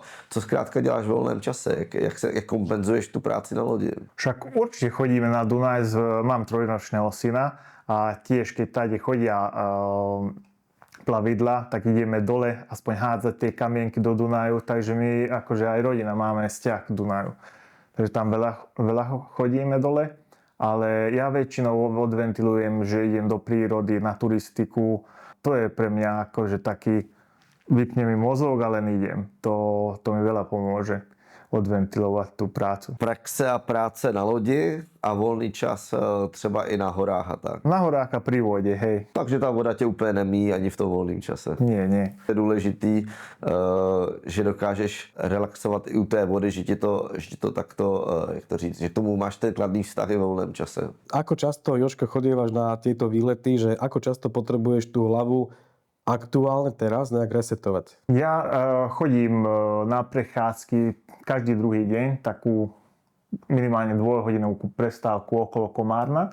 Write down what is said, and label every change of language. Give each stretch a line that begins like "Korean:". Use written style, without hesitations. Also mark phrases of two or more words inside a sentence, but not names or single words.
Czech: Co zkrátka děláš v volném čase? Jak kompenzuješ tu práci na lodi?
Slovak: Však určite chodíme na Dunaj, mám trojročného syna, a tiež, keď tady chodia plavidla, tak ideme dole aspoň hádzať tie kamienky do Dunaju, takže my akože aj rodina máme vzťah k Dunaju. Takže tam veľa chodíme dole, ale ja väčšinou odventilujem, že idem do prírody, na turistiku. To je pre mňa akože taký, vypne mi mozog, ale idem. To mi veľa pomôže odventilovať tú prácu.
Czech: Praxe a práce na lodi a volný čas třeba i na horách a tak.
Slovak: Na horách a pri vode, hej.
Czech: Takže ta voda tě úplně nemí ani v tom volném čase.
Slovak: Nie.
Czech: Je důležitý, že dokážeš relaxovat i u té vody, že ti to takto, jak to říct, že tomu máš ten kladný vztah i v volném čase.
Slovak: Ako často, Jožko, chodievaš na tieto výlety, že ako často potrebuješ tú hlavu aktuálne teraz nejak resetovať? Ja chodím na prechádzky každý druhý deň, takú minimálne 2-hodinovú prestávku okolo Komárna.